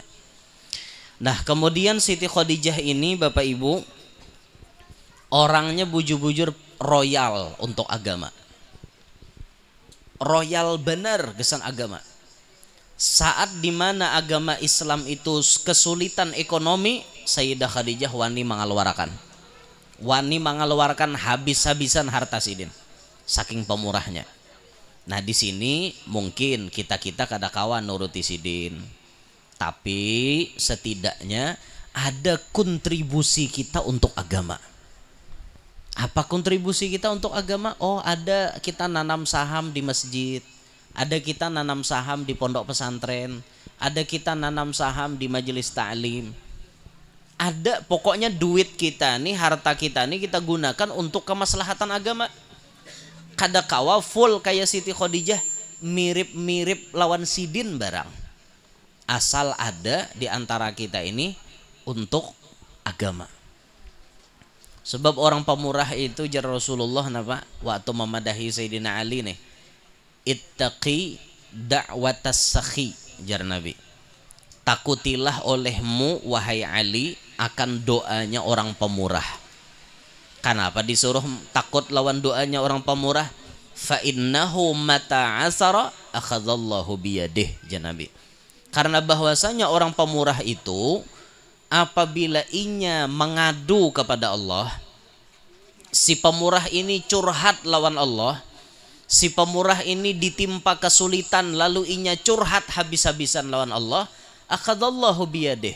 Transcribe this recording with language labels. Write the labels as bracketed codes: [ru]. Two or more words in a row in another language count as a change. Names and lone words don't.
[id] Nah kemudian Siti Khadijah ini Bapak Ibu orangnya bujur-bujur royal untuk agama. Royal benar kesan agama. Saat dimana agama Islam itu kesulitan ekonomi, Sayyidah Khadijah wani mengeluarkan habis-habisan harta sidin, saking pemurahnya. Nah di sini mungkin kita kada kawan nuruti sidin, tapi setidaknya ada kontribusi kita untuk agama. Apa kontribusi kita untuk agama? Oh ada kita nanam saham di masjid. Ada kita nanam saham di pondok pesantren, ada kita nanam saham di majelis ta'lim. Ada pokoknya duit kita nih, harta kita nih kita gunakan untuk kemaslahatan agama. [bjn] Kada kawa full kayak Siti Khadijah mirip-mirip lawan sidin barang. [id] Asal ada di antara kita ini untuk agama. Sebab orang pemurah itu jar Rasulullah napa waktu memadahi Sayyidina Ali nih. [ar] اتق دعوة السخي jar Nabi. [id] Takutilah olehmu wahai Ali akan doanya orang pemurah. Kenapa disuruh takut lawan doanya orang pemurah? [ar] فإنه متى عثر أخذ الله بيده jar Nabi. [id] Karena bahwasanya orang pemurah itu apabila inya mengadu kepada Allah, si pemurah ini curhat lawan Allah. Si pemurah ini ditimpa kesulitan lalu inya curhat habis-habisan lawan Allah, [ar] أخذ الله بيده.